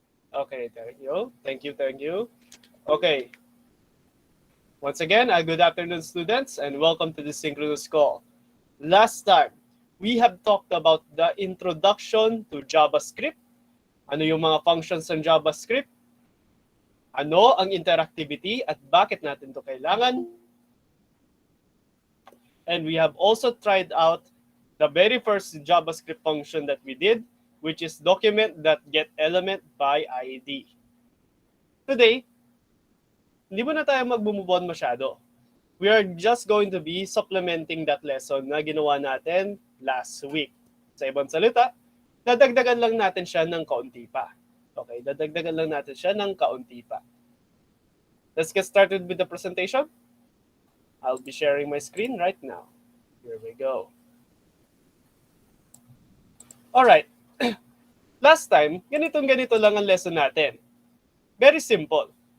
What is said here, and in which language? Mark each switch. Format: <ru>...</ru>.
<en>Okay, thank you. Thank you. Okay. Once again, good afternoon, students, and welcome to the Synchronous Call. Last time, we have talked about the introduction to JavaScript.</en> <tl>Ano yung mga functions ng JavaScript? Ano ang interactivity at bakit natin ito kailangan?</tl> <en>And we have also tried out the very first JavaScript function that we did, which is document.getElement by ID.</en> <tl>Today, hindi mo na tayo mag-move on masyado.</tl> <en>We are just going to be supplementing that lesson</en> <tl>na ginawa natin</tl> <en>last week.</en> <tl>Sa ibang salita, dadagdagan lang natin siya ng kaunti pa. Okay, dadagdagan lang natin siya ng kaunti pa.</tl> <en>Let's get started with the presentation. I'll be sharing my screen right now. Here we go. Alright. Last time,</en> <tl>ganito lang ang lesson natin.</tl> <en>Very simple.</en>